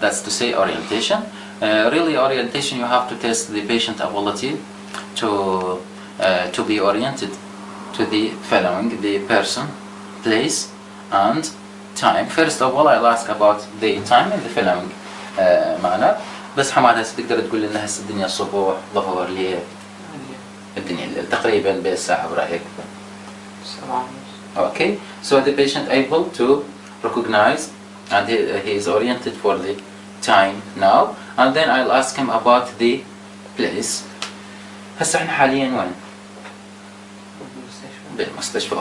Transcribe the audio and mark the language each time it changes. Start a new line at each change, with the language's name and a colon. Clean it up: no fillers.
English: That's to say, orientation. Really, orientation, you have to test the patient ability to be oriented to the following: the person, place, and time. First of all, I'll ask about the time in the following manner.
Arabic: بس حماد هسه تقدر تقول لنا هسه الدنيا الصبح ظهر ليل الدنيا الليل تقريبا بالساعة برأيك؟ 7:30.
English: Okay, so the patient able to recognize, and he is oriented for the time now, and then I'll ask him about the place.
Arabic: هسه احنا حاليا وين؟ بالمستشفى.